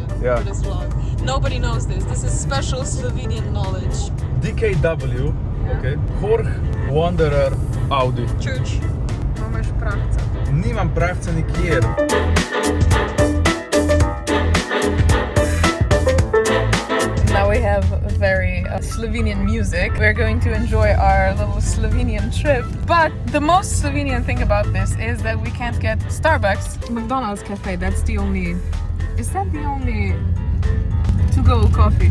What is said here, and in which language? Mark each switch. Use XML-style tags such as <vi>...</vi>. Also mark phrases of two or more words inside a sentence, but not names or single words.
<en>Yeah. for this vlog. Nobody knows this. This is special Slovenian knowledge. DKW, ok. Jorge Wanderer Audi. Church.</en> <sl>Imaš pravca. Nimam pravca nikjer.</sl> <en>Now we have very Slovenian music. We're going to enjoy our little Slovenian trip. But the most Slovenian thing about this is that we can't get Starbucks. McDonald's cafe, that's the only... Is that the only to-go coffee?</en>